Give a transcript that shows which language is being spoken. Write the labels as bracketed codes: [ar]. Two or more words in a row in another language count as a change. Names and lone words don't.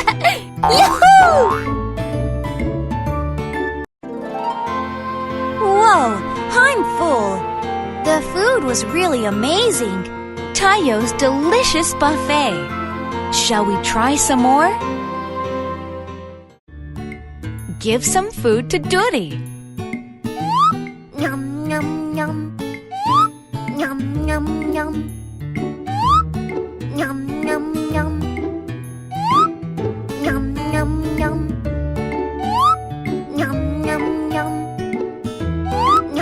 [en] Yahoo! Whoa, I'm full. The food was really amazing. Tayo's delicious buffet. Shall we try some more? Give some food to Doody. Yum, yum, yum. Yum, yum, yum. Yum, yum, yum. Yum, yum, yum. Yum, yum, yum.